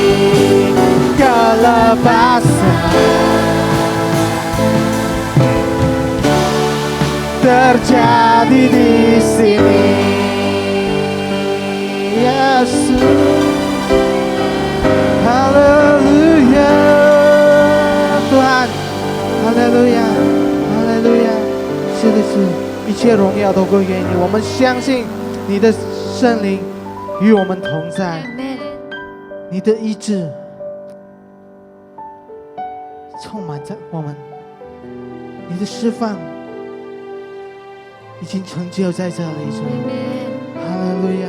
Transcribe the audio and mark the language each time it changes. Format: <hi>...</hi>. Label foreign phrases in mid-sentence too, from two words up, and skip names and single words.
<id>Kelepasan terjadi di sini. Yesus, haleluya Tuhan, haleluya haleluya，</id> <zh>是的是，一切荣耀都归给你。我们相信你的圣灵与我们同在，你的医治充满在我们，你的释放已经成就在这里，主，哈利路亚！</zh>